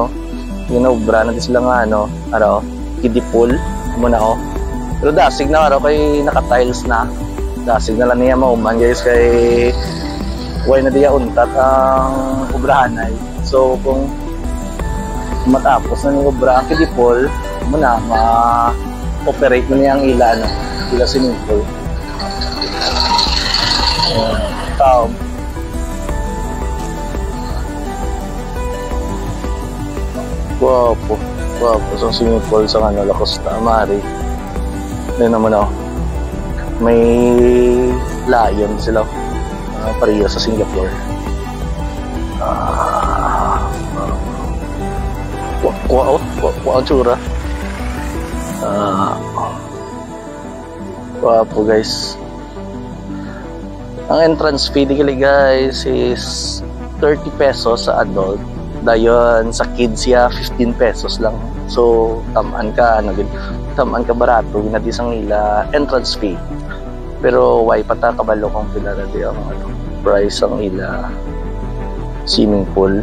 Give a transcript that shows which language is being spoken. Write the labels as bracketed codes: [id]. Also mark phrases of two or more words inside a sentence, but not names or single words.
[hil] Ginobra natin sila nga [en] kiddie pool [hil] muna Pero dasig na kay naka-tiles na. Dasig na lang niya mauman guys kay way na diya untat ang obrahanay. So kung matapos na ni obra ang [en] kiddie pool, [hil] muna ma-operate na niya ang ila [en] swimming pool. [hil] Guwapo sa [en] swimming pool [hil] sa La Costa Amari. Then naman may lion sila, pareho sa Singapore. Ang tsura. Guwapo guys. Ang [en] entrance fee [hil] guys is 30 pesos sa adult. Dayon sa kids 15 pesos lang. So tamaan ka barato ginadi sang ila [en] entrance fee. [hil] Pero why pata kabalo kung pila na di ang price ang ila swimming pool.